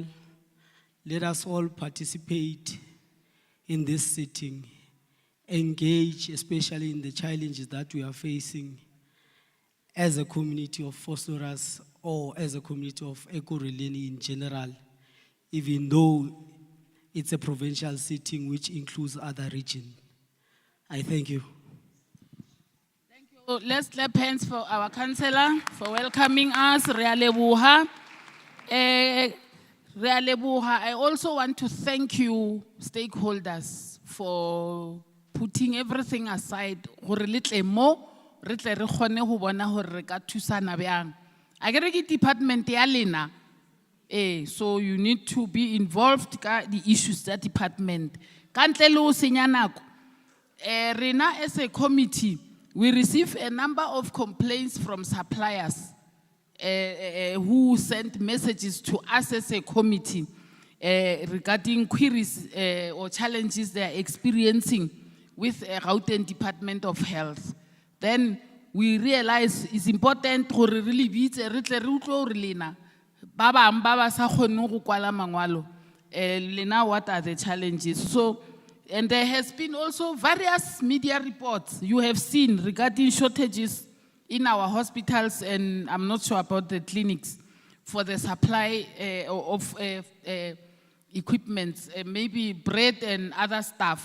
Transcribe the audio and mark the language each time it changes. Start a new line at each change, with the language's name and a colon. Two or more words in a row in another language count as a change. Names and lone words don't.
English: Let us all participate in this sitting, engage especially in the challenges that we are facing as a community of Vosloorus or as a community of Ekurhuleni in general, even though it's a provincial sitting which includes other regions. I thank you. Thank you. Let's clap hands for our councillor for welcoming us.
Southern Sotho: Re a leboha.
English: I also want to thank you, stakeholders, for putting everything aside.
Southern Sotho: Gore le tle mo, re tle re kgone ho bona hore re ka thusana bjang. A kere ke department ya lena.
English: So you need to be involved ka the issues that department.
Southern Sotho: Ka ntle le ho senya nako.
English: Rena as a committee, we receive a number of complaints from suppliers who sent messages to us as a committee regarding queries or challenges they are experiencing with Gauteng Department of Health. Then we realize it's important to really beat
Southern Sotho: re tle re utlwe hore lena ba bang ba ba sa kgonne go kwala mangwalo lena
English: what are the challenges. So, and there has been also various media reports you have seen regarding shortages in our hospitals, and I'm not sure about the clinics, for the supply of equipment, maybe bread and other stuff.